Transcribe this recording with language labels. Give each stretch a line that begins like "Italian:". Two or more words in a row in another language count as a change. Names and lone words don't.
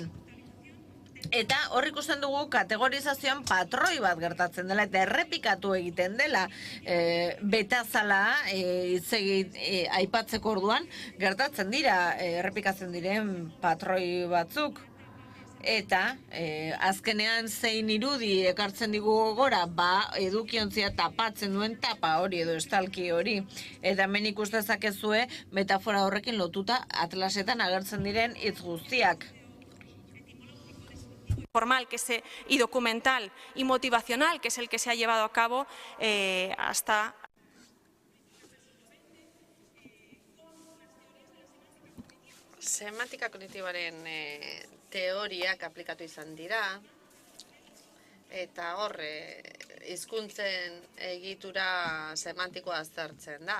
Basque: Eta hor ikusten dugu kategorizazioan patroi bat gertatzen dela eta errepikatu egiten dela betazala aipatzeko orduan gertatzen dira errepikatzen diren patroi batzuk. Eta azkenean zein irudi ekartzen digu gora, edukiontzia tapatzen duen tapa hori edo estalki hori. Eta hemen ikus dezakezue metafora horrekin lotuta atlasetan agertzen diren hitz guztiak.
Spanish: Formal y documental y motivacional, que es el que se ha llevado a cabo hasta...
Basque: Semantika kognitiboaren teoriak aplikatu izan dira, eta hor, hizkuntzen egitura semantikoa aztertzen da.